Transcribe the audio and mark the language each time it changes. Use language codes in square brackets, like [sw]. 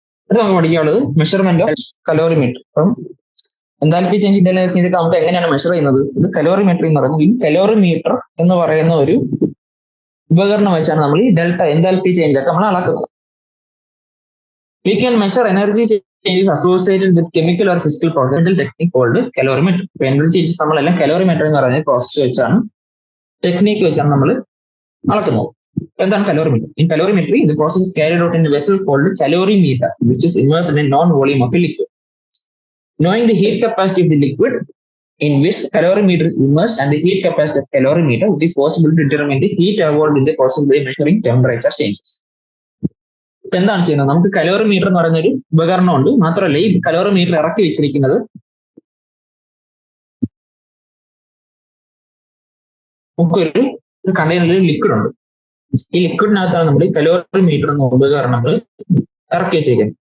[ml] ഇത് നമുക്ക് പഠിക്കാനുള്ളത് മെഷർമെന്റ് ഓഫ് കലോറിമീറ്റർ. അപ്പം എൻതാൽപ്പി ചേഞ്ച് ഇന്റർണൽ ചേഞ്ച് ഒക്കെ നമുക്ക് എങ്ങനെയാണ് മെഷർ ചെയ്യുന്നത്? ഇത് കലോറിമീറ്റർ എന്ന് പറയുന്നത്. ഈ കലോറിമീറ്റർ എന്ന് പറയുന്ന ഒരു ഉപകരണം വെച്ചാണ് നമ്മൾ ഈ ഡെൽറ്റ എൻതാൽപ്പി ചേഞ്ച് ഒക്കെ നമ്മൾ അളക്കുന്നത്. [en] We can measure energy changes associated with chemical or physical process technique called calorimeter. [ml] ഇപ്പൊ എനർജി ചേഞ്ചസ് നമ്മളെല്ലാം കലോറിമീറ്റർ എന്ന് പറയുന്ന പ്രോസസ് വെച്ചാണ്, ടെക്നിക്ക് വെച്ചാണ് നമ്മൾ അളക്കുന്നത്. എന്താണ് calorimeter? [en] In calorimetry, the process is carried out in a vessel called calorimeter, which is immersed in a known volume of a liquid. Knowing the heat capacity of the liquid in which calorimeter is immersed and the heat capacity of calorimeter, it is possible to determine the heat evolved in the process by measuring temperature changes. [ml] ഇപ്പൊ എന്താണ് ചെയ്യുന്നത്? നമുക്ക് calorimeter എന്ന് പറയുന്ന ഒരു ഉപകരണമുണ്ട്. മാത്രമല്ല ഈ calorimeter ഇറക്കി വെച്ചിരിക്കുന്നത് നമുക്കൊരു കണ്ടെയ്നറിൽ ലിക്വിഡ് ഉണ്ട്. ഈ ലിക്വിഡിനകത്താണ് നമ്മൾ ഈ കലോറിമീറ്റർ എന്ന ഉപകരണങ്ങൾ ഇറക്കി വെച്ചിരിക്കുന്നത്.